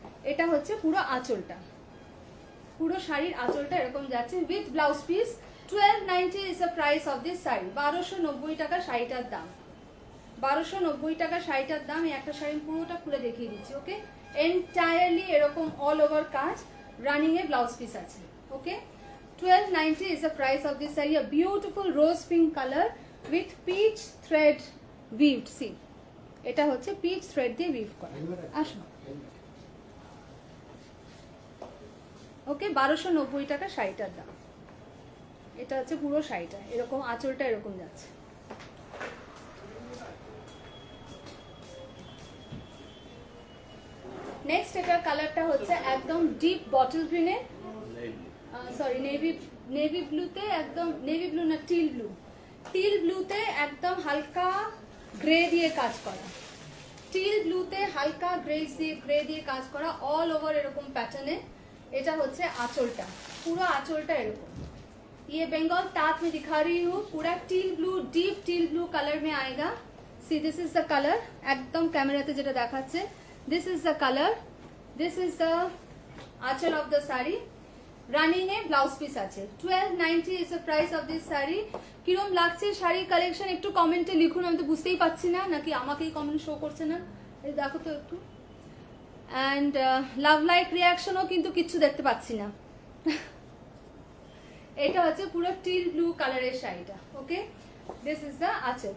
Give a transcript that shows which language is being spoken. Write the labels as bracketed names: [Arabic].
[Bangla] এটা হচ্ছে পুরো আঁচলটা, পুরো শাড়ির আঁচলটা এরকম যাচ্ছে with blouse piece. [English] 1290 is the price of this sari. [Bangla] 1290 টাকা শাড়িটার দাম, 1290 টাকা শাড়িটার দাম। এই একটা শাড়ি পুরোটা খুলে দেখিয়ে দিচ্ছি। ওকে, এন্টায়ারলি এরকম অল ওভার কাজ, রানিং এ ব্লাউজ পিস আছে। [English] Okay, 1290 is the price of this saree. A beautiful rose pink color with peach thread weaved. [Bangla] See, এটা হচ্ছে peach thread দিয়ে weave করা। আসুন। ওকে, 1290 টাকা শাড়িটার দাম। এটা হচ্ছে পুরো শাড়িটা এরকম, আঁচলটা এরকম যাচ্ছে। নেক্সট এটার কালারটা হচ্ছে একদম ডিপ বটল গ্রিনে, সরি নেভি ব্লুতে, একদম নেভি ব্লু না টিল ব্লু, টিল ব্লুতে একদম হালকা গ্রে দিয়ে কাজ করা, টিল ব্লুতে হালকা গ্রে দিয়ে কাজ করা অল ওভার এরকম প্যাটার্নে। এটা হচ্ছে আঁচলটা, পুরো আঁচলটা এরকম। [Hindi] ये बंगाल तात में दिखा रही हूँ, पूरा teal blue, deep teal blue colour में आएगा। [English] see this is the colour, एकदम कैमराते [Bangla] যেটা দেখাচ্ছে, [English] This is the colour, this is the aanchal of the sari. [Bangla] Running A blouse piece আছে। [English] 1290 is the price of this sari. [Bangla] কিরম লাগছে শাড়ি কালেকশন একটু কমেন্টে লিখুন, আমি তো বুঝতেই পাচ্ছি না, নাকি আমাকেই কমেন্ট শো করছে না, এই দেখো তো একটু। অ্যান্ড লাভ লাইক রিয়াকশনও কিন্তু কিচ্ছু দেখতে পাচ্ছি না। এটা হচ্ছে পুরো টিল ব্লু কালারের শাড়িটা। [English] Okay, this is the aanchal.